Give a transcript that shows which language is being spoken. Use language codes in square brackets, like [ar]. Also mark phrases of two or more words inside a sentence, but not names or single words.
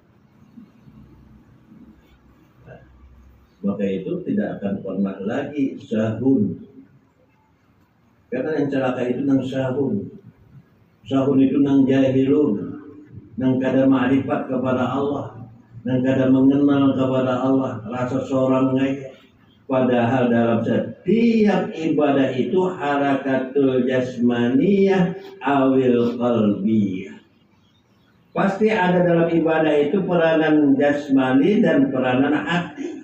[id] Maka itu tidak akan pernah lagi sahun. [bjn] Karena yang celaka itu nang sahun. Sahun itu nang jahilun, nang kada ma'rifat kepada Allah, nang kada mengenal kepada Allah, rasa seorang ngaya. [id] Padahal dalam setiap ibadah itu [ar] حركة جسمانية أو قلبية. [id] Pasti ada dalam ibadah itu peranan jasmani dan peranan hati.